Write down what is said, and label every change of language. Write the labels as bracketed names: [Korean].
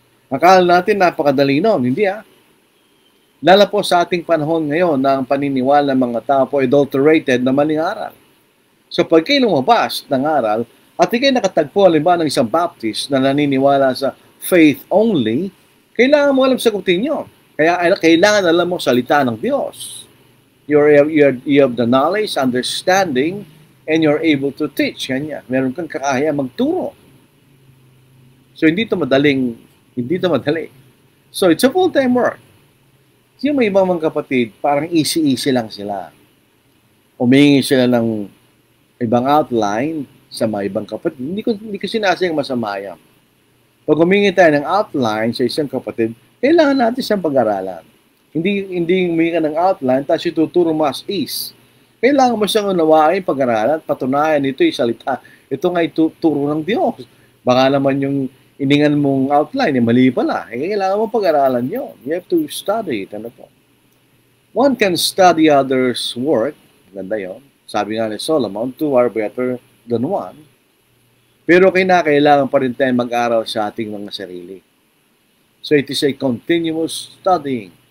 [Filipino] Akala natin napakadali noon, hindi Lalo po sa ating panahon ngayon na ang paniniwala ng mga tao po adulterated na maling aral. So, pag kayo lumabas ng aral at ikay nakatagpo halimbawa ng isang Baptist na naniniwala sa faith only, kailangan mo alam sagutin yun. Kaya kailangan alam mo salita ng Diyos. [English] You have the knowledge, understanding, and you're able to teach. [Filipino] Kanya. Meron kang kakaya magturo. So, hindi ito madali. So, [English] it's a full-time work. [Filipino] Yung may ibang mga kapatid, parang easy-easy lang sila. Humingi sila ng ibang outline sa mga ibang kapatid. Hindi ko sinasayang masama yan. Pag humingi tayo ng outline sa isang kapatid, kailangan natin siyang pag-aralan. Hindi humingi ka ng outline, tapos ituturo mo as is. Kailangan mo siyang unawain, pag-aralan, patunayan, ito'y salita. Ito nga'y turo ng Diyos. Baka naman yung iningan mong outline, mali pala. Kailangan mo pag-aralan yun. [English] You have to study it. [Filipino] Ano po? [English] One can study others' work. [Filipino] Ganda yun. Sabi nga ni Solomon, [English] two are better than one. [Filipino] Pero kailangan pa rin tayo mag-aral sa ating mga sarili. [English] So it is a continuous studying.